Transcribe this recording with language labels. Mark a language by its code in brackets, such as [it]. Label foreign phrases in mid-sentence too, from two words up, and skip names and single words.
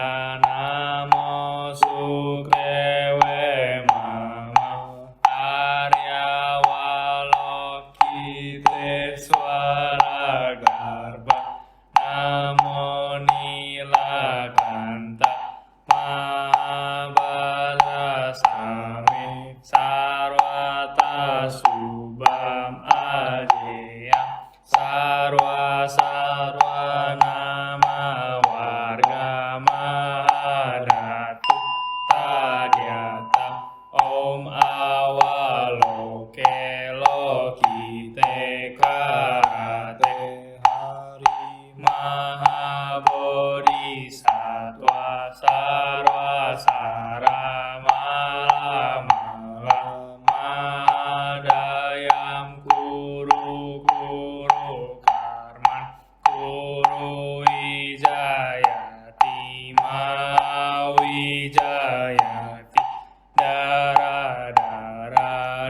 [sa] Namo Sukewe Mama Arya Walokite Swara Garba Namo Nilakanta Mahabhadra Sami Sarwata Subham Ajeya Sarwa Sarwa Nama Warga Mahadatu Tadyata Om Awaloke Lokite Karate Hari Mahabodhisattva Sarwa Saramala Mala Mahadayam Kuru Kuru Karman Kuru Wijayati Mawijayati Dara Dara